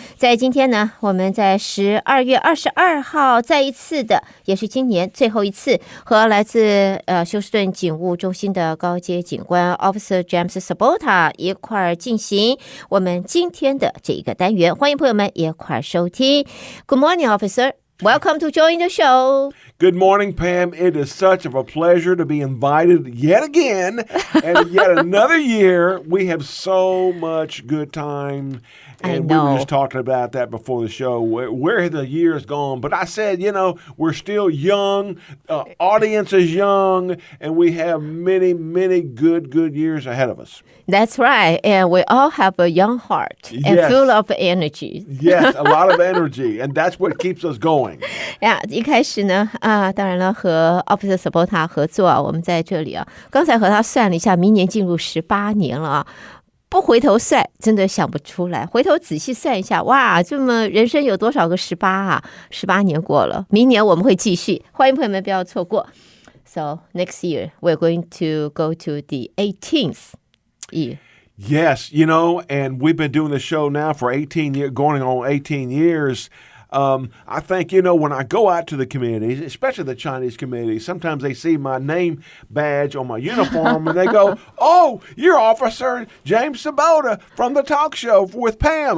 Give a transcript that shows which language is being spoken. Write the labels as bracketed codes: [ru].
[zh] 在今天呢，我们在12月22号再一次的，也是今年最后一次，和来自休斯顿警务中心的高阶警官 Officer James Sabota 一块进行我们今天的这一个单元，欢迎朋友们一块收听。 [en] Good morning, Officer. Welcome to join the show. Good morning, Pam. It is such of a pleasure to be invited yet again and yet another year. We have so much good time. And we were just talking about that before the show, where the year has gone. But I said, we're still young. Audience is young. And we have many, many good years ahead of us. That's right. And we all have a young heart and full of energy. Yes, a lot of energy. And that's what keeps us going. [zh] 一开始呢，当然了，和 Officer Sabota 合作啊，我们在这里啊，刚才和他算了一下，明年进入18年了啊。不回头算，真的想不出来。回头仔细算一下，哇，这么人生有多少个18啊？18年过了，明年我们会继续。欢迎朋友们不要错过。 [en] So next year we're going to go to the 18th year. Yes, and we've been doing the show now for 18 years, going on 18 years. I think, when I go out to the communities, especially the Chinese communities, sometimes they see my name badge on my uniform and they go, "Oh, you're Officer James Sabota from the talk show with Pam."